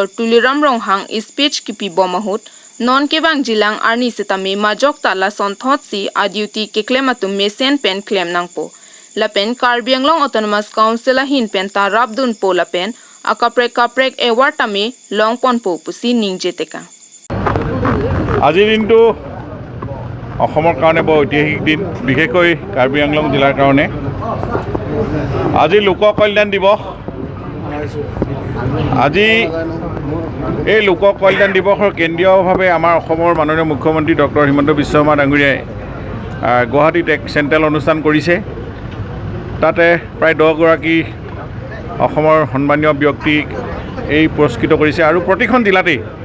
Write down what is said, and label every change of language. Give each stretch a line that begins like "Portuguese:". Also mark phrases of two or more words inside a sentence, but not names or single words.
Karbi: Tuliram Ronghang speech kipi bomahut non kebang jilang arni setami majok tala sonthot si aduti keklematum mesen pen klem nangpo. Lapen Karbi Anglong Autonomous Council ahin pen ta rabdun po lapen akaprek award tami longpon po pusi ningjiteka.
Assamese: আজিৰ দিনটো অসমৰ কাৰণে বৰ ঐতিহাসিক দিন বিশেষকৈ কাৰ্বি আংলং জিলাৰ কাৰণে আজি লোক কল্যাণ দিৱস আজি এই লোক কল্যাণ দিৱসৰ কেন্দ্ৰীয়ভাৱে আমাৰ অসমৰ মাননীয় মুখ্যমন্ত্ৰী ডক্টৰ হিমন্ত বিশ্ব শৰ্মা ডাঙৰীয়াই গুৱাহাটীত এক চেণ্ট্ৰেল অনুষ্ঠান কৰিছে তাতে প্ৰায় 10 গৰাকী অসমৰ সন্মানীয় ব্যক্তিক এই পুৰস্কৃত কৰিছে আৰু প্ৰতিখন জিলাতেই